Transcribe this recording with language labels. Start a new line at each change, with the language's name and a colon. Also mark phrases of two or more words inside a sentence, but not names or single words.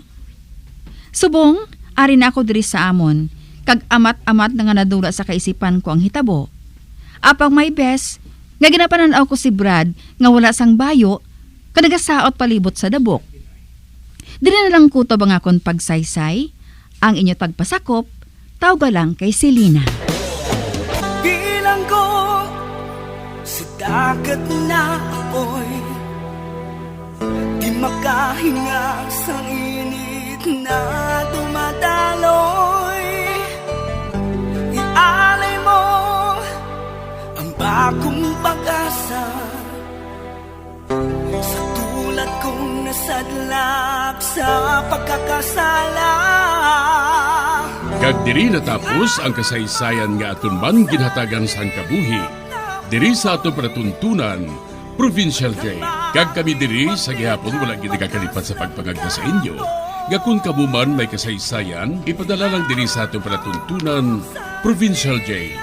Hiligaynon: Subong, ari na ako diri sa amon, kag amat-amat na nga nadula sa kaisipan ko ang hitabo. Apang may bes, nga ginapananaw ko si Brad, nga wala sang bayo, kadagasaot palibot sa dabok. Dili na lang kutob ang akon pagsaysay, ang inyo pagpasakop, tawga lang kay Selena.
Filipino: Bilang ko sa dagat na apoy, di makahinga sa init na dumadaloy. Ialay mo ang bagong pag-asa sa tulad kong nasadlak sa pagkakasala.
Hiligaynon: Kag diri natapos ang kasaysayan nga aton man ginhatagan sang kabuhi. Diri sa ato panatuntunan, Provincial Jail. Kag kami diri sa gihapon wala gid nakakalipat sa pagpangagda sa inyo. Nga kung kamuman may kasaysayan, ipadala lang diri sa ato panatuntunan, Provincial Jail.